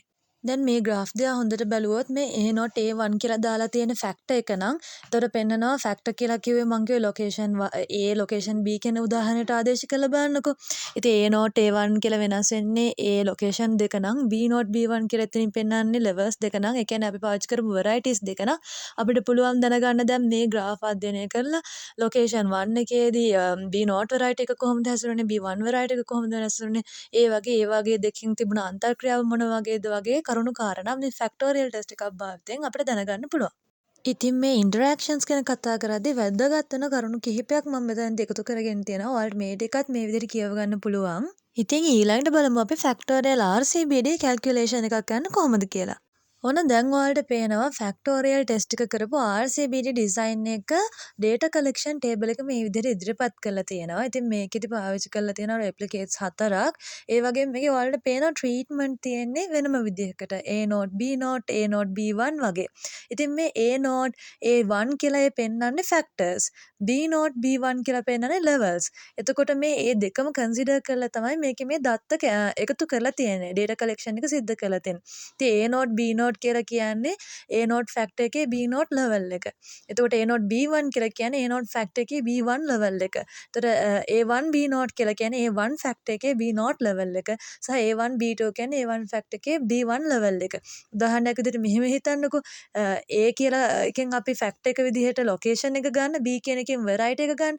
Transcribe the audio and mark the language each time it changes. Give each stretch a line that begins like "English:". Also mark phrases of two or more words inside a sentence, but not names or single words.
Sinhala: දැන් මේ graph දිහා හොඳට බැලුවොත් මේ A not A1 කියලා දාලා තියෙන ෆැක්ටර් එක නම් එතකොට පෙන්නනවා ෆැක්ටර් කියලා කිව්වේ මං කිව්වේ
English: location A location B
Sinhala: කියන උදාහරණයට ආදේශ කරලා බලන්නකෝ. ඉතින් A not A1 කියලා වෙනස් වෙන්නේ A ලොකේෂන් දෙක නම් B not B1 කියලා එතනින් පෙන්නන්නේ levels දෙක නම් ඒ කියන්නේ අපි පාවිච්චි කරපු varieties දෙක නම් අපිට පුළුවන් දැනගන්න දැන් මේ graph අධ්‍යයනය කරලා ලොකේෂන් 1 එකේදී B not variety එක කොහොමද හැසිරුනේ B1 variety එක කොහොමද හැසිරුනේ ඒ වගේ දෙකකින් තිබුණ අන්තර්ක්‍රියාව මොන වගේද වගේ කරුණු කාරණා මේ
English: factorial test
Sinhala: එකක් භාවිතයෙන් අපිට දැනගන්න පුළුවන්. ඉතින් මේ ඉන්ටරැක්ෂන්ස් ගැන කතා කරද්දී වැදගත් වෙන කරුණු කිහිපයක් මම මෙතනදී එකතු කරගෙන තියෙනවා. ඔයාලට මේ ටිකත් මේ විදිහට කියව ගන්න පුළුවන්. ඉතින් ඊළඟට බලමු අපි
English: factorial RCBD calculation
Sinhala: එකක් ගන්න කොහොමද කියලා. ඔන්න දැන් ඔයාලට පේනවා
English: factorial test
Sinhala: එක කරපු
English: RCBD design
Sinhala: එක
English: data collection table
Sinhala: එක මේ විදිහට ඉදිරිපත් කරලා තියෙනවා. ඉතින් මේකෙදි පාවිච්චි කරලා තියෙනවා replicates 4ක්. ඒ වගේම මේකේ ඔයාලට පේනවා treatment තියෙන්නේ වෙනම විදිහකට. A node B node A node B1 වගේ. ඉතින් මේ A node A1 කියලා පෙන්වන්නේ factors. B node B1 කියලා පෙන්වන්නේ levels. එතකොට මේ දෙකම consider කරලා තමයි මේකේ මේ දත්ත එකතු කරලා තියෙන්නේ.
English: data collection
Sinhala: එක සිද්ධ කරලා තියෙන්නේ. ඉතින් A node B node කියලා කියන්නේ A node factor එකේ B node level එක. එතකොට A node B1 කියලා කියන්නේ A node factor එකේ B1 level එක. එතකොට A1 B node කියලා කියන්නේ A1 factor එකේ B node level එක. සහ A1 B2 කියන්නේ A1 factor එකේ B1 level එක. උදාහරණයක් විදිහට මෙහෙම හිතන්නකෝ. A කියලා එකෙන් අපි factor එක විදිහට location එක ගන්න, B කියන එකෙන් variety එක ගන්න.